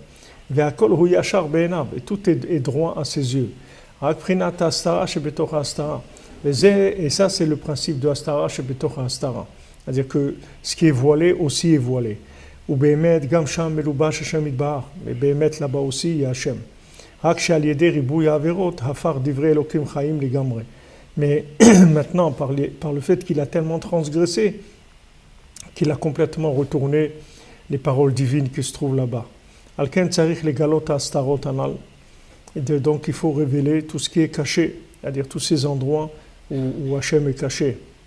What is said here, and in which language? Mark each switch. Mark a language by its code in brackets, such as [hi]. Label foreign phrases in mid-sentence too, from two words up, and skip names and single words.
[fr] Et tout est droit à ses yeux. Et ça, c'est le principe de [he] הסתרה שבתוך הסתרה. [fr] C'est-à-dire que ce qui est voilé aussi est voilé. [he] ובאמת, גם שם מלובש השם יתברך. [fr] Mais Behemet là-bas aussi, il y a Hashem. [he] רק שעל ידי ריבוי עבירות, הפך דברי אלוקים חיים לגמרי. [fr] Mais maintenant, par le fait qu'il a tellement transgressé, qu'il a complètement retourné les paroles divines qui se trouvent là-bas. [he] על כן צריך לגלות הסתרות הנ"ל. [fr] Et donc il faut révéler tout ce qui est caché, c'est-à-dire tous ces endroits où Hashem est caché.